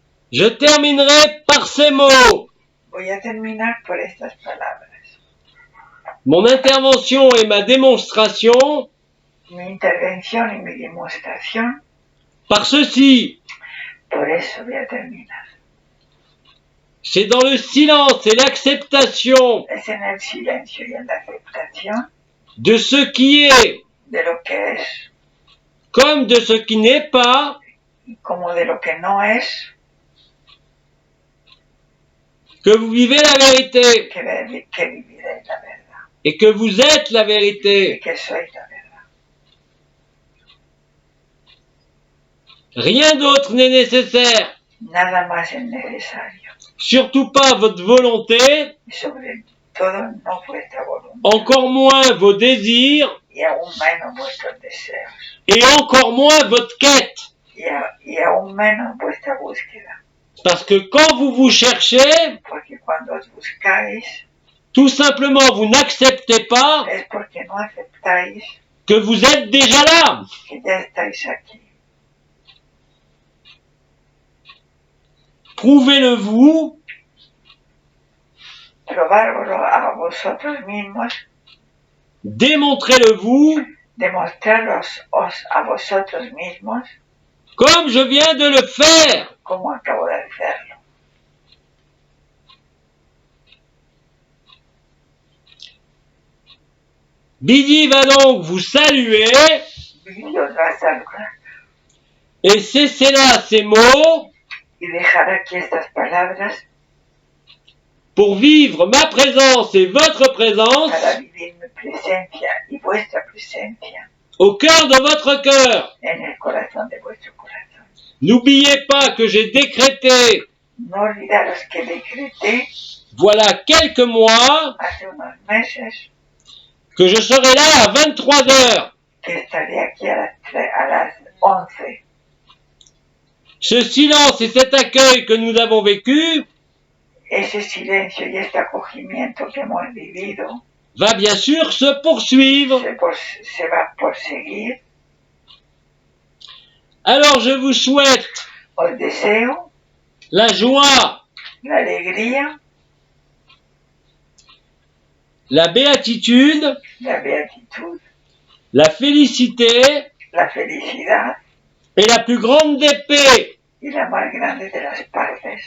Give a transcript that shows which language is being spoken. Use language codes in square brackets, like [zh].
[fr] Je terminerai par ces mots. [es] Voy a terminar por estas palabras. [fr] Mon intervention et ma démonstration [es] Mi intervención y mi demostración, [fr] par ceci. [es] por eso voy a terminar. [fr] C'est dans le silence et l'acceptation [es] Es en el silencio y en la aceptación [fr] de ce qui est [es] de lo que es [fr] comme de ce qui n'est pas [es] y como de lo que no es, [fr] que vous vivez la vérité [es] que viviréis la verdad [fr] et que vous êtes la [es] y [fr] vérité. [es] que sois la verdad. [fr] Rien d'autre n'est nécessaire. [es] Nada más es necesario. [fr] Surtout pas votre volonté, [es] Y sobre todo no vuestra voluntad [fr] encore moins vos désirs [es] y aún menos vuestros deseos [fr] et encore moins votre quête. [es] y aún menos vuestra búsqueda. [fr] Parce que quand vous vous cherchez, [es] porque cuando os buscáis [fr] tout simplement vous n'acceptez pas [es] es porque no aceptáis [fr] que vous êtes déjà là. [es] que ya estáis aquí. [fr] Prouvez-le vous, [es] Probárvelo a vosotros mismos, [fr] démontrez-le vous, [es] demostraros a vosotros mismos [fr] comme je viens de le faire. [es] como acabo de hacerlo. [fr] Bidi va donc vous saluer [es] Billy os va a saludar [fr] et cessez là ces mots [es] y dejar aquí estas palabras [fr] pour vivre ma présence et votre présence [es] para vivir mi presencia y vuestra presencia [fr] au cœur de votre cœur. [es] en el corazón de vuestro corazón. [fr] N'oubliez pas que j'ai décrété, [es] No olvidaros que decreté [fr] voilà quelques mois, [es] hace unos meses [fr] que je serai là à 23 heures. [es] que estaré aquí a las 11. [fr] Ce silence et cet accueil que nous avons vécu [es] Ese silencio y este acogimiento que hemos vivido [fr] va bien sûr se poursuivre. [es] se va a proseguir. [fr] Alors je vous souhaite [es] Os deseo [fr] la joie, [es] la alegría, [fr] la béatitude, [es] la beatitud, [fr] la félicité [es] la felicidad [fr] et la plus grande des paix. [es] y la más grande de las partes.